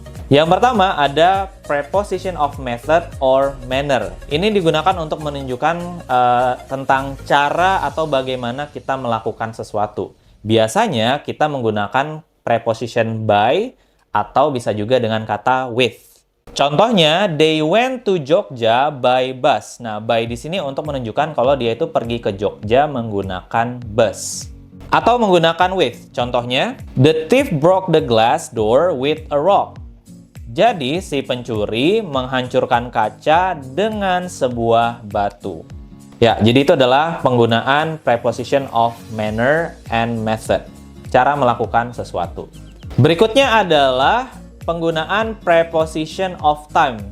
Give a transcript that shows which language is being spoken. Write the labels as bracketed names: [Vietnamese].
[Indonesian] Yang pertama ada preposition of method or manner. Ini digunakan untuk menunjukkan tentang cara atau bagaimana kita melakukan sesuatu. Biasanya kita menggunakan preposition by atau bisa juga dengan kata with. [English] Contohnya, they went to Jogja by bus. [Indonesian] Nah, by di sini untuk menunjukkan kalau dia itu pergi ke Jogja menggunakan bus. Atau menggunakan [English] with. Contohnya, the thief broke the glass door with a rock. [Indonesian] Jadi, si pencuri menghancurkan kaca dengan sebuah batu. Ya, jadi itu adalah penggunaan preposition of manner and method. Cara melakukan sesuatu. Berikutnya adalah penggunaan preposition of time.